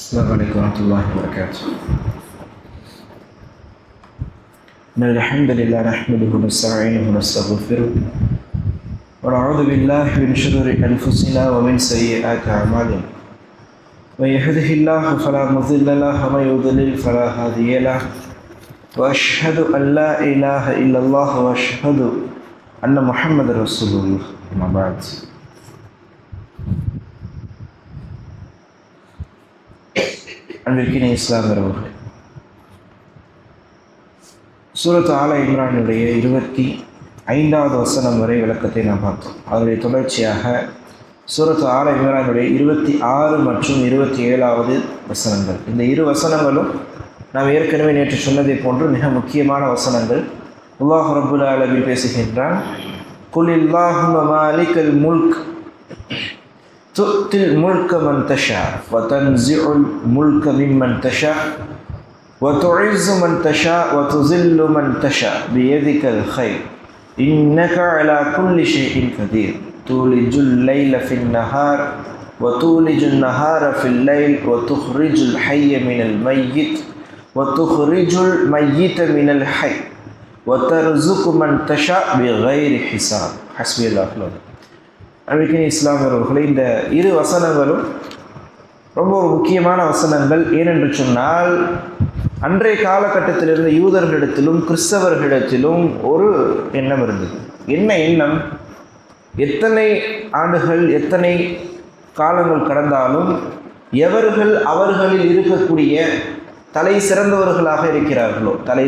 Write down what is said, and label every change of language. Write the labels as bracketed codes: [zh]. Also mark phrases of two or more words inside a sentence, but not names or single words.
[ar] السلام عليكم ورحمة الله وبركاته. إن الحمد لله نحمده ونستعينه ونستغفره ونعوذ بالله من شرور أنفسنا ومن سيئات أعمالنا. من يهده الله فلا مضل له ومن يضلل فلا هادي له. وأشهد أن لا إله إلا الله وأشهد أن محمد رسول الله. أما بعد. [ta] அன்பிற்கினிய இஸ்லாமியர்களே, சூரத் ஆல இம்ரானுடைய 25வது வசனம் வரை விளக்கத்தை நாம் பார்த்தோம். அதனுடைய தொடர்ச்சியாக சூரத் ஆல இம்ரானுடைய 26 மற்றும் 27வது வசனங்கள். இந்த இரு வசனங்களும் நாம் ஏற்கனவே நேற்று சொன்னதை போன்று மிக முக்கியமான வசனங்கள். [ar] الله رب العالمين பேசுகின்றான், قل اللهم مالك الملك تؤتي الملك من تشاء وتنزع الملك ممن تشاء وتعز من تشاء وتذل من تشاء بيدك الخير إنك على كل شيء قدير تولج الليل في النهار وتولج النهار في الليل وتخرج الحي من الميت وتخرج الميت من الحي وترزق من تشاء بغير حساب حسبي الله ونعم الوكيل. [ta] அன்பிற்கினிய இஸ்லாமியர்களே, இந்த இரு வசனங்களும் ரொம்ப ஒரு முக்கியமான வசனங்கள். ஏனென்று சொன்னால், அன்றைய காலகட்டத்தில் இருந்த யூதர்களிடத்திலும் கிறிஸ்தவர்களிடத்திலும் ஒரு எண்ணம் இருந்தது. என்ன எண்ணம்? எத்தனை ஆண்டுகள் எத்தனை காலங்கள் கடந்தாலும் எவர்கள் அவர்களில் இருக்கக்கூடிய தலை சிறந்தவர்களாக இருக்கிறார்களோ, தலை